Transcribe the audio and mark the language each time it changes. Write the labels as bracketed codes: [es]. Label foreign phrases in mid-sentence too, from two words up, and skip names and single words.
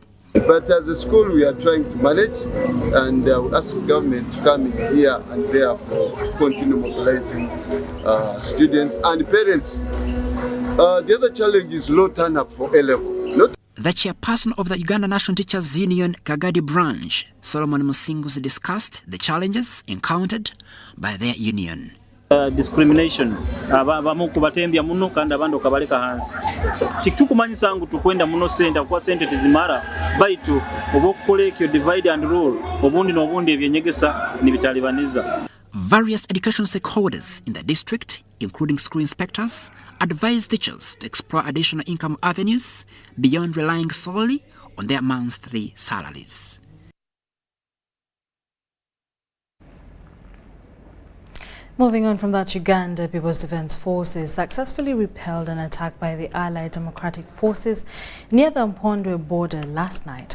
[en] But as a school, we are trying to manage, and we ask government to come in here and there for continue mobilizing students and parents. The other challenge is low turn-up for A-level. The chairperson of the Uganda National Teachers Union Kagadi branch, Solomon Musingus, discussed the challenges encountered by their union. [nyo] Discrimination abamu kubatembya muno kandi abandi okabaleka hansi tikukumanyisa ngu tukwenda muno sente kwa sente tizimara baitu obokukola ekyo [en] divide and rule [nyo] obundi n'obundi ebyenyegesa nibitalibaniza. [en] Various education stakeholders in the district, including school inspectors, advised teachers to explore additional income avenues beyond relying solely on their monthly salaries. Moving on from that, Uganda People's Defense Forces successfully repelled an attack by the Allied Democratic Forces near the Mpondwe border last night.